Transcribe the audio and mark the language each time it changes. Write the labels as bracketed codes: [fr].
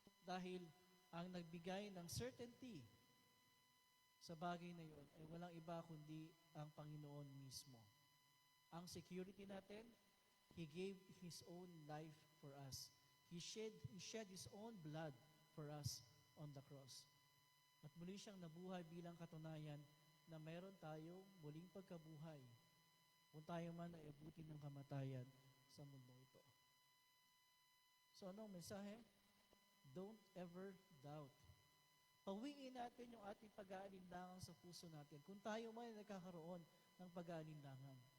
[tl] Dahil ang nagbigay ng certainty sa bagay na yun ay walang iba kundi ang Panginoon mismo. [en] Ang security natin, He gave His own life for us. He shed His own blood for us on the cross. [tl] At muli siyang nabuhay bilang katunayan na mayroon tayong muling pagkabuhay kung tayo man ay abutin ng kamatayan sa mundong ito. So anong mensahe? [en] Don't ever doubt. [tl] Pawiin natin yung ating pag-aalinlangan sa puso natin kung tayo man ay nagkakaroon ng pag-aalinlangan.